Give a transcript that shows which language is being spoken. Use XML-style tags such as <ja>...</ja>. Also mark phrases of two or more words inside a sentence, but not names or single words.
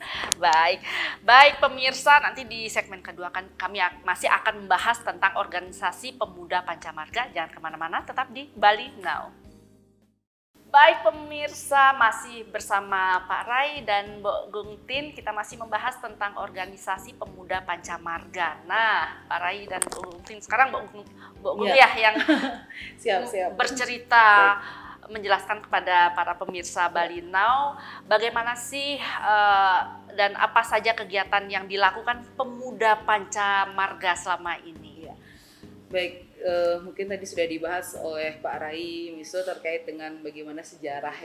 <id>Baik pemirsa, nanti di segmen kedua kami masih akan membahas tentang organisasi pemuda Pancamarga. Jangan kemana-mana, tetap di Bali Now. Baik pemirsa, masih bersama Pak Rai dan Mbok Gungtin, kita masih membahas tentang organisasi pemuda Pancamarga. Nah, Pak Rai dan Mbok Gungtin, sekarang Mbok Gung ya yang siap. bercerita, menjelaskan kepada para pemirsa Bali Now bagaimana sih dan apa saja kegiatan yang dilakukan pemuda Pancamarga selama ini. Baik, mungkin tadi sudah dibahas oleh Pak Rai Miso terkait dengan bagaimana sejarah ya.</id>